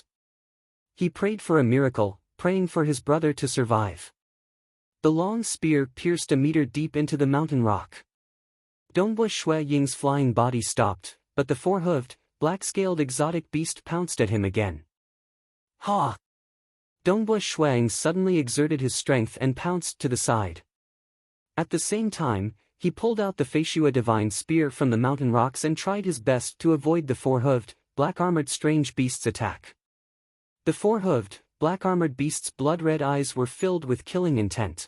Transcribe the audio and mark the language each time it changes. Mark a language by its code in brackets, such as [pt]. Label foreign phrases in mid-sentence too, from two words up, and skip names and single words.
[en] He prayed for a miracle, praying for his brother to survive. The long spear pierced a meter deep into the mountain rock. Dongbu Shuiying's flying body stopped, but the four-hooved, black-scaled exotic beast pounced at him again. Ha! Dongbu Shuiying suddenly exerted his strength and pounced to the side. At the same time, he pulled out the Feishua Divine Spear from the mountain rocks and tried his best to avoid the four-hooved, black-armored strange beast's attack. The four-hooved, black-armored beast's blood-red eyes were filled with killing intent.